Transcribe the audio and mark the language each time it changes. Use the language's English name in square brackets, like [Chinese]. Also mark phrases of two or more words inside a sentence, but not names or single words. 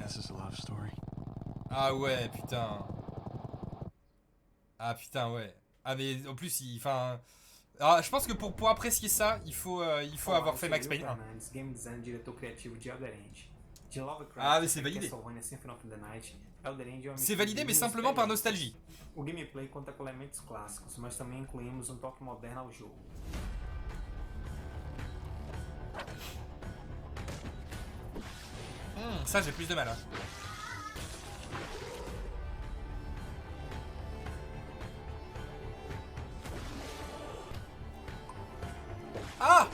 [French] Ah ouais, putain. Ah putain, ouais. Ah mais en plus, enfin... Alors, je pense que pour apprécier ça, il faut avoir fait Max Payne 1. Ah mais c'est validé. C'est validé, mais simplement par nostalgie. [Portuguese] O gameplay conta com elementos clássicos, mas também incluímos toque moderno ao jogo. [French] Ça j'ai plus de mal. Hein. Ah!